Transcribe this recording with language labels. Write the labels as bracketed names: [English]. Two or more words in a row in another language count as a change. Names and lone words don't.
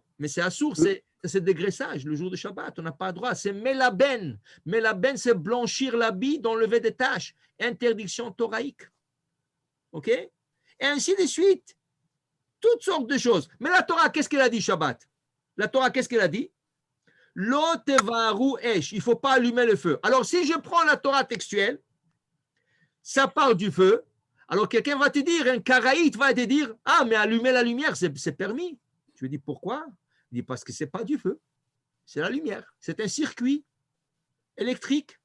[French] Mais c'est assourd, c'est dégraissage le jour de Shabbat. On n'a pas le droit. C'est melaben. Melaben, c'est blanchir l'habit d'enlever des taches. Interdiction thoraïque. OK? Et ainsi de suite. Toutes sortes de choses. Mais la Torah, qu'est-ce qu'elle a dit, Shabbat? La Torah, qu'est-ce qu'elle a dit? [Hebrew] לא תבערו אש. [French] Il ne faut pas allumer le feu. Alors, si je prends la Torah textuelle, ça part du feu. Alors, quelqu'un va te dire, un karaïte va te dire, ah, mais allumer la lumière, c'est permis. Je lui dis, pourquoi? Il dit, parce que ce n'est pas du feu. C'est la lumière. C'est un circuit électrique.